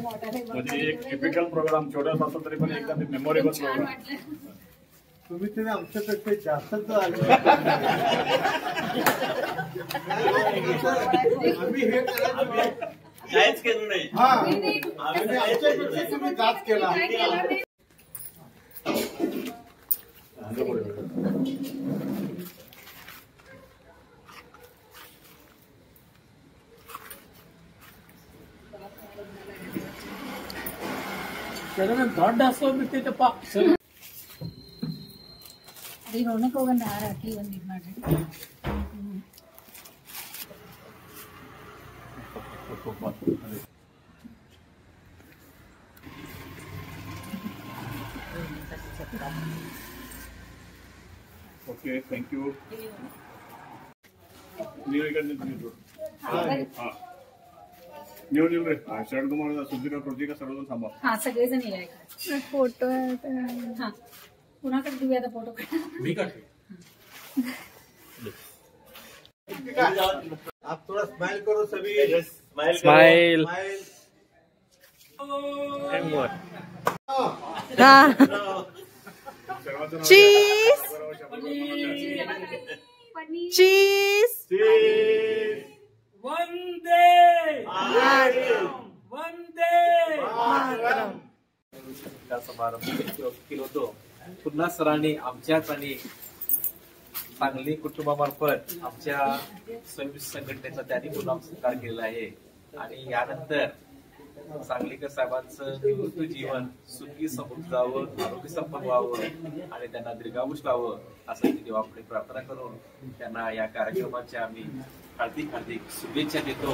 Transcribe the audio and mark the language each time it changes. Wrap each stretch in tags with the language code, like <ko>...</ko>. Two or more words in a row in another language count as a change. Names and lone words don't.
<mr>म्हणजे एक टिपिकल प्रोग्राम छोटासा असला तरी पण एकदम मेमोरेबल छान प्रोग्राम. वाटलं. तुम्ही तरी आमच्यापेक्षा जास्तच आले आम्ही हे काहीच केलं नाही. हा नाही, नाही. आमच्यापेक्षा तुम्ही जास्त केला. काय केलं नाही.</mr> <kn>ದೊಡ್ಡ ಹಸು ಬಿಟ್ಟಿದ್ದಪ್ಪ ಅದೇ ನೋಡಕ್ ಹೋಗಂಡ ಹಾರ ಹಾಕಿ ಒಂದ್ ಇದ್ ಮಾಡ್ರಿ.</kn> <en>okay thank you.</en> <kn>ನೀವು ಈಗ ನಿಂತಿದ್ರು ನೀವು</kn> <mr>रे शरद कुमार सुधीर प्रतीक सर्वजण थांबा. हा सगळेजण या इकडे. फोटो हा कुणाकडे देऊया आता फोटो काढ. मी काढते.</mr> <hi>आप थोड़ा स्माइल करो सभी स्माइल</hi> <en>cheese cheese</en> <mr>वंदे त्या समारंभ केलं होतं. पुन्हा सरांनी आमच्याच आणि सांगली कुटुंबामार्फत आमच्या स्वयंसेवी संघटनेचा त्यांनी पुन्हा सत्कार केलेला आहे आणि यानंतर सांगलीकर साहेबांचं निवृत्त जीवन सुखी समृद्ध जावं, आरोग्य संपन्न व्हावं आणि त्यांना दीर्घायुष्य लावं असं मी देवापुढे प्रार्थना करून त्यांना या कार्यक्रमाच्या आम्ही हार्दिक शुभेच्छा देतो.</mr>